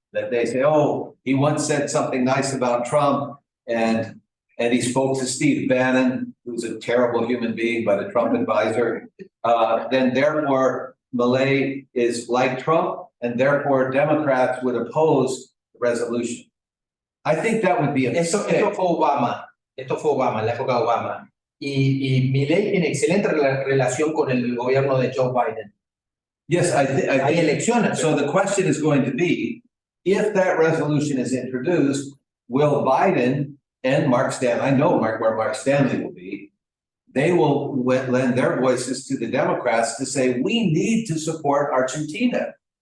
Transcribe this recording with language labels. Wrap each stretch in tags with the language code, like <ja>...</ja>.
<en>That they say, oh, he once said something nice about Trump, and he spoke to Steve Bannon, who's a terrible human being, but a Trump advisor. Then therefore, Milei is like Trump, and therefore Democrats would oppose the resolution. I think that would be a mistake.</en> <es>Esto fue Obama, en la época de Obama. Y Milei tiene excelente relación con el gobierno de Joe Biden.</es> <en>Yes, I</en> <es>Hay</es> <en>think</en> <es>elecciones.</es> <en>so. The question is going to be, if that resolution is introduced, will Biden and Mark Stanley, I know where Mark Stanley will be, they will lend their voices to the Democrats to say, we need to support Argentina.</en>